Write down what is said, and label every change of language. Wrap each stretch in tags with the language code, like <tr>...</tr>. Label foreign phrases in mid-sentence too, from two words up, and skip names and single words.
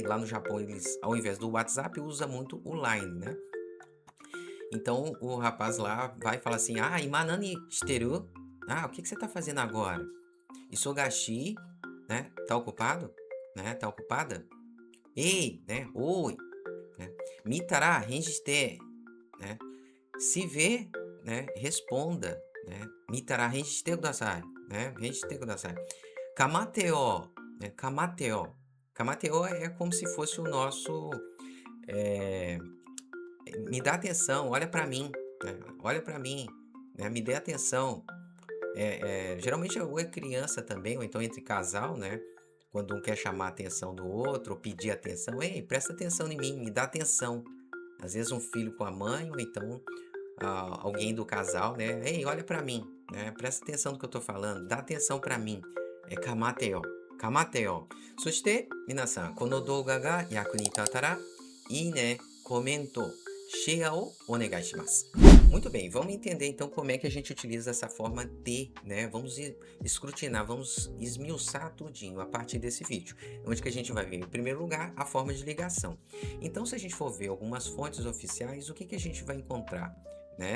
<pt>Lá no Japão, eles, ao invés do WhatsApp, usa muito o Line, né? Então, o rapaz lá vai falar assim,</pt> <ja>今何してる?</ja> <pt>O que você tá fazendo agora? Isogashi, né? Tá ocupado? Né? Tá ocupada? Ei, né? Oi, né?</pt> <ja>見たら返事して,</ja> <pt>né? Se vê, né? Responda, né?</pt> <ja>見たら返事してください, né? 返事してください. Kamateo, né? Kamateo.</ja> <pt>Kamateo é como se fosse o nosso... me dá atenção, olha pra mim, né? Olha pra mim, né? Me dê atenção. Geralmente ou é criança também, ou então entre casal, né? Quando um quer chamar a atenção do outro, ou pedir atenção, ei, presta atenção em mim, me dá atenção. Às vezes um filho com a mãe, ou então alguém do casal, né? Ei, olha pra mim, né? Presta atenção no que eu tô falando, dá atenção pra mim. É</pt> <ja>かまってよ、かまってよ. そして、皆さん、この動画が役に立ったら、いいね、コメント、シェアをお願いします.</ja> <pt>Muito bem, vamos entender então como é que a gente utiliza essa forma T, né? Vamos escrutinar, vamos esmiuçar tudinho a partir desse vídeo, onde que a gente vai ver, em primeiro lugar, a forma de ligação. Então, se a gente for ver algumas fontes oficiais, o que a gente vai encontrar, né?</pt>